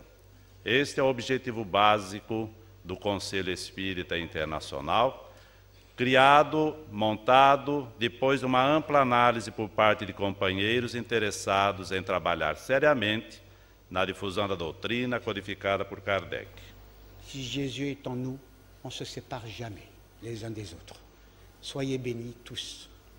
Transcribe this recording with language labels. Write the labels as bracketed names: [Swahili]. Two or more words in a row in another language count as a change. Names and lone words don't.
[Portuguese] Este é o objetivo básico do Conselho Espírita Internacional, criado, montado, depois de uma ampla análise por parte de companheiros interessados em trabalhar seriamente na difusão da doutrina codificada por Kardec. [French] Si Jésus est en nous, on ne se sépare jamais les uns des autres. Soyez bénis tous.